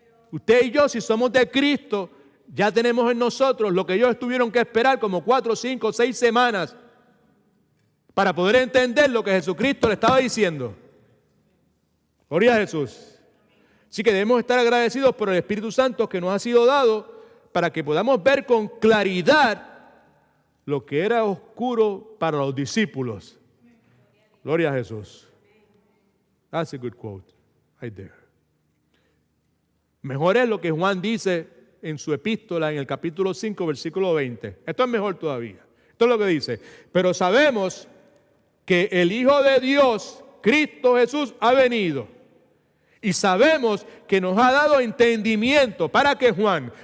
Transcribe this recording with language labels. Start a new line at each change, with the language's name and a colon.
Spanish: Usted y yo, si somos de Cristo, ya tenemos en nosotros lo que ellos tuvieron que esperar como 4, 5, 6 semanas para poder entender lo que Jesucristo le estaba diciendo. Gloria a Jesús. Así que debemos estar agradecidos por el Espíritu Santo que nos ha sido dado para que podamos ver con claridad lo que era oscuro para los discípulos. Gloria a Jesús.
English: That's a good quote, right there.
Spanish: Mejor es lo que Juan dice en su epístola en el capítulo 5, versículo 20. Esto es mejor todavía. Esto es lo que dice. Pero sabemos que el Hijo de Dios, Cristo Jesús, ha venido. Y sabemos que nos ha dado entendimiento. ¿Para qué, Juan?